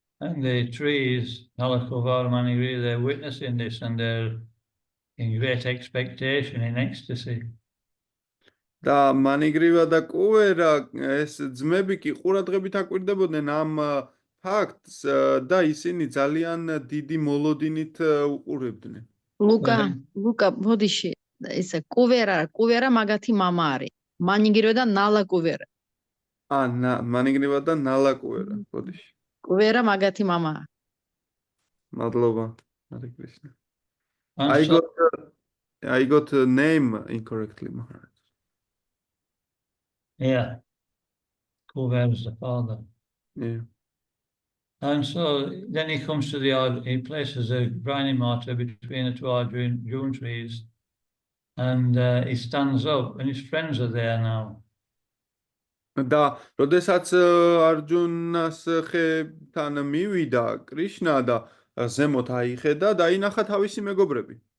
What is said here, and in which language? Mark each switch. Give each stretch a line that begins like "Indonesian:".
English: And the trees, Nalakuvar, Manigriva, they're witnessing this and they're in great expectation, in ecstasy.
Georgian: და მანიგრივა და კუვერა ეს ძმები კი ყურადღებით აკვირდებოდნენ ამ ფაქტს და ისინი ძალიან დიდი მოლოდინით უყურებდნენ. ლუკა ბოდიში ესე კუვერა მაგათი მამა არის. მანიგრივა და ნალა კუვერა. მანიგრივა და ნალა კუვერა, ბოდიში. კუვერა მაგათი მამაა. მადლობა, Hare Krishna.
English: I got a name incorrectly, Maharaj. Yeah, Kuver is the father. Yeah. And so then he comes to he places a grinding mortar between the two Arjun trees, and he stands up, and his friends are there now.
Georgian: და როდესაც არჯუნას ხეთან მივიდა კრიშნა და ზემოთ აიხედა და ინახა თავისი მეგობრები.